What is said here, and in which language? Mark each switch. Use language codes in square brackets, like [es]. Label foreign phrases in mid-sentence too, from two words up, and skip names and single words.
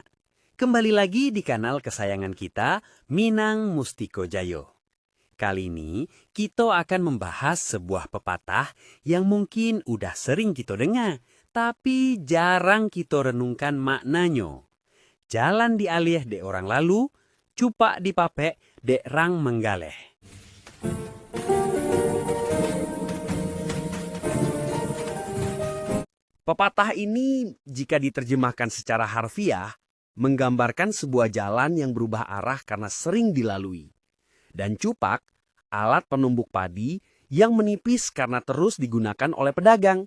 [id] Kembali lagi di kanal kesayangan kita, Minang Mustiko Jayo. Kali ini kita akan membahas sebuah pepatah yang mungkin udah sering kita dengar, tapi jarang kita renungkan maknanya. [min] Jalan dialih dek orang lalu, cupak dipapek dek rang menggaleh. [id] Pepatah ini jika diterjemahkan secara harfiah, menggambarkan sebuah jalan yang berubah arah karena sering dilalui. Dan cupak, alat penumbuk padi yang menipis karena terus digunakan oleh pedagang.